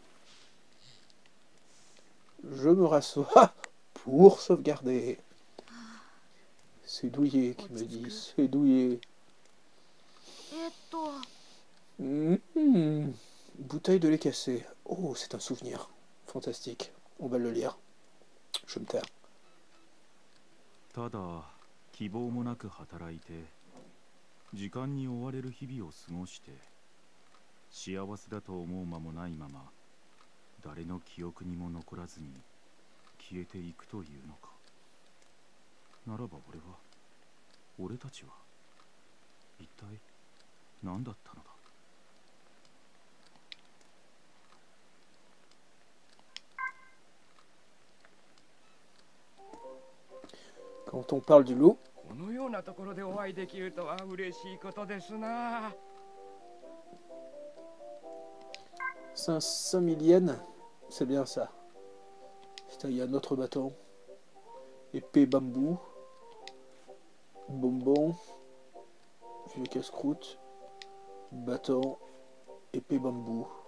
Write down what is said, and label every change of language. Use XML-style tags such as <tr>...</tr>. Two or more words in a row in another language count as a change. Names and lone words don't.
<fr>Je me rassois pour sauvegarder. C'est Douillet qui me dit, c'est Douillet. Bouteille de lait cassé. Oh, c'est un souvenir. Fantastique. On va le lire. Je me taire.</fr> <ja>ただ希望もなく働いて時間に追われる日々を過ごして幸せだと思う間もないまま誰の記憶にも残らずに消えていくというのか。ならば俺たちは一体何だったのだ。</ja> <fr>Quand on parle du loup,</fr> <ja>このようなところでお会いできるとは嬉しいことですな。</ja> <fr>500 milliennes, c'est bien ça. Putain, il y a un autre bâton. Épée bambou. Bonbon. Vieux casse-croûte. Bâton. Épée bambou.</fr>